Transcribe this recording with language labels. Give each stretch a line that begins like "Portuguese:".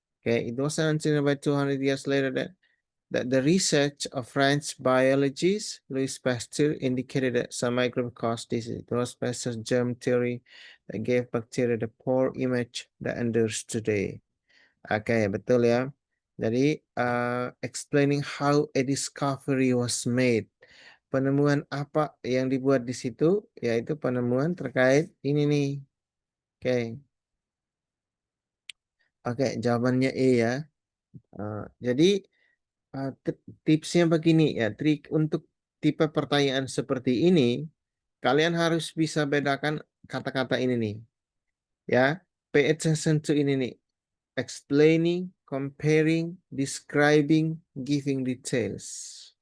English: Okay, it was until about 200 years later that the research of French biologist Louis Pasteur indicated that some microbe caused disease. It was Pasteur's germ theory that gave bacteria the poor image that endures today.
Indonesian: Oke, betul ya. Jadi,
English: explaining how a discovery was made.
Indonesian: Penemuan apa yang dibuat di situ, yaitu penemuan terkait ini nih. Oke. Oke, jawabannya E ya. Jadi, tipsnya begini ya, trik untuk tipe pertanyaan seperti ini, kalian harus bisa bedakan kata-kata ini nih. Ya,
English: pay attention to
Indonesian: ini nih.
English: Explaining, comparing, describing, giving details.